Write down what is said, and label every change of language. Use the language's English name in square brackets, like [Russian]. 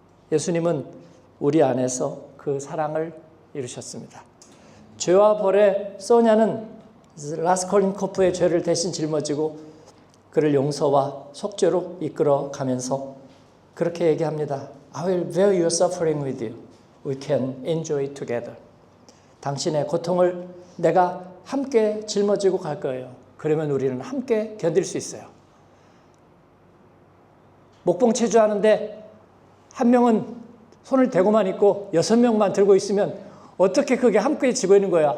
[Korean] 예수님은 우리 안에서 그 사랑을 이루셨습니다. 죄와 벌의 소냐는 라스콜니코프의 죄를 대신 짊어지고 그를 용서와 속죄로 이끌어 가면서 그렇게 얘기합니다. [English] I will bear your suffering with you. We can enjoy it together. [Korean] 당신의 고통을 내가 함께 짊어지고 갈 거예요. 그러면 우리는 함께 견딜 수 있어요. 목봉 체조하는데 한 명은 손을 대고만 있고 6명만 들고 있으면 어떻게 그게 함께 지고 있는 거야?